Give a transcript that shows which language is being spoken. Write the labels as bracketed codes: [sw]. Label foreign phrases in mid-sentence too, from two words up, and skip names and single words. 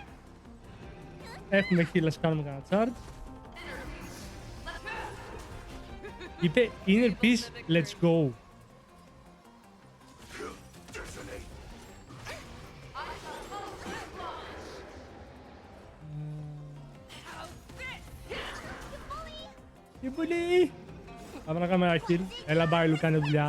[el] Έχουμε heal, ας κάνουμε κανένα charge. Είπε [en] inner peace, let's go. [el] Τι πολύ! Πάμε να κάνουμε ένα heal. Έλα Μπάιλου, κάνε δουλειά.